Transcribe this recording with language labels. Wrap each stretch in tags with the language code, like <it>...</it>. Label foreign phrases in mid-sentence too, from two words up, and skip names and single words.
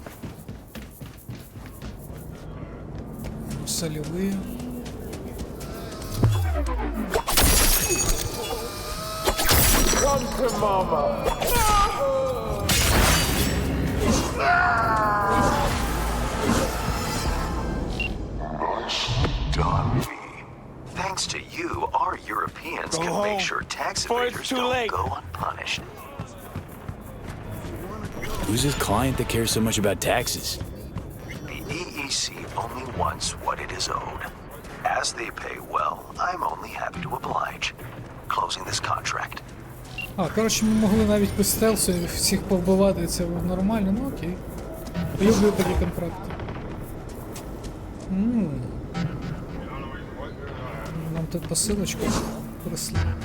<ru>Солевые.</ru> <en>Come to mama. Nice done. Thanks to you, our Europeans can make sure tax evaders don't go unpunished. Who's this client that cares so much about taxes? The EEC only wants what it is owed. As they pay well, I'm only happy to oblige. Closing this contract.</en> <uk>А, коротше, ми могли навіть по стелсу всіх повбивати, це нормально, ну окей. Люблю такі контракти. Нам тут посилочку прислали.</uk>